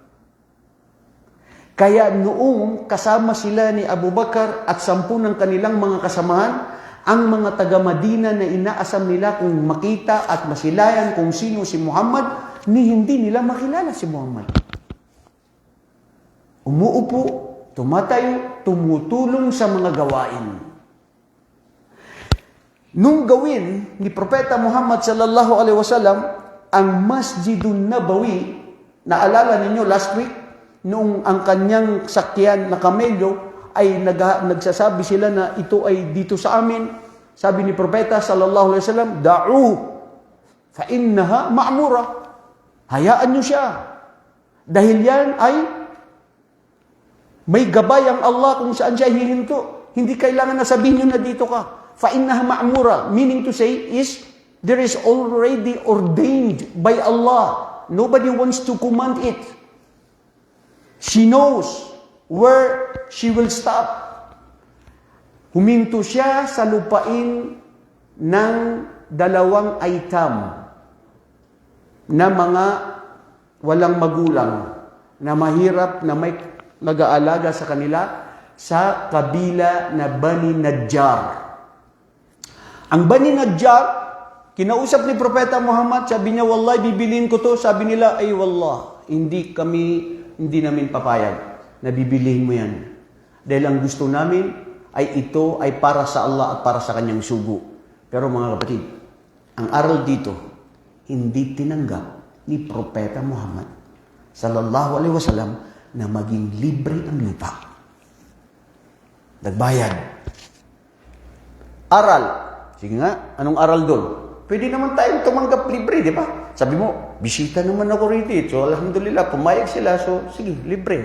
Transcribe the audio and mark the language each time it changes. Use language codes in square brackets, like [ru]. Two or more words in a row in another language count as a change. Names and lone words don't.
[tl] Kaya noong kasama sila ni Abu Bakar at 10 ng kanilang mga kasamahan, ang mga taga-Madina na inaasam nila kung makita at masilayan kung sino si Muhammad, hindi nila makilala si Muhammad. Umuupo, tumatayo, tumutulong sa mga gawain. Nung gawin ni Propeta Muhammad [ar] صلى الله عليه وسلم [tl] ang Masjidun Nabawi, naalala ninyo [en] last week, [tl] noong ang kanyang sakyan na kamelyo ay nagsasabi sila na ito ay dito sa amin. Sabi ni Propeta [ar] صلى الله عليه وسلم, دعوها فإنها مأمورة. [tl] Hayaan niyo siya. Dahil yan ay may gabay ang Allah kung saan siya hihinto. Hindi kailangan na sabihin niyo na dito ka. [ar] فإنها مأمورة, [en] meaning to say is there is already ordained by Allah. Nobody wants to command it. She knows where she will stop. [tl] Huminto siya sa lupain ng 2 aitam na mga walang magulang, na mahirap na may nag-aalaga sa kanila sa kabila na Bani Najjar. Ang Bani Najjar Kinausap ni Propeta Muhammad, sabi niya, wallahi, bibiliin ko to. Sabi nila, ay wallah, hindi namin papayag na bibilihin mo yan. Dahil ang gusto namin ay ito ay para sa Allah at para sa kanyang sugo. Pero mga kapatid, ang aral dito, hindi tinanggap ni Propeta Muhammad [ar] صلى الله عليه وسلم [tl] na maging libre ang lupa. Nagbayad. Aral. Sige nga, anong aral doon? Pwede naman tayong tumanggap libre, di ba? Sabi mo, bisita naman ako rito. So, alhamdulillah, pumayag sila. So, sige, libre.